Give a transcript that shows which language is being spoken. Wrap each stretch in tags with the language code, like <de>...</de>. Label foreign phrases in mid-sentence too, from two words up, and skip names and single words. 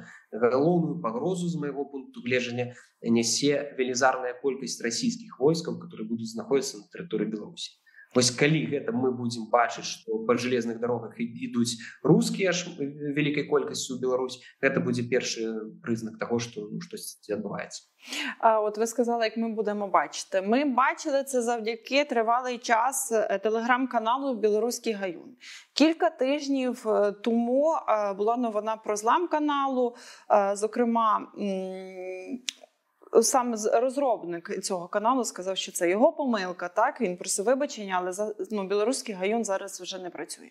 <be>Галоўную пагрозу, з майго пункту гледжання, нясе велізарная колькасць расійскіх войскаў, которые будуць знаходзіцца на тэрыторыі Беларусі. Вось калі гэта мы будзем бачыць, што па жалезных дарогах ідуць рускія аж вялікай колькасцю ў Беларусь, гэта будзе першы прызнак таго, што штосьці адбываецца.</be> <uk>От ви сказали, як ми будемо бачити. Ми бачили це завдяки тривалий час телеграм-каналу «Білоруський Гаюн». Кілька тижнів тому була новина про злам каналу, зокрема, сам розробник цього каналу сказав, що це його помилка, так, він просив вибачення, але «Білоруський Гаюн» зараз вже не працює.</uk>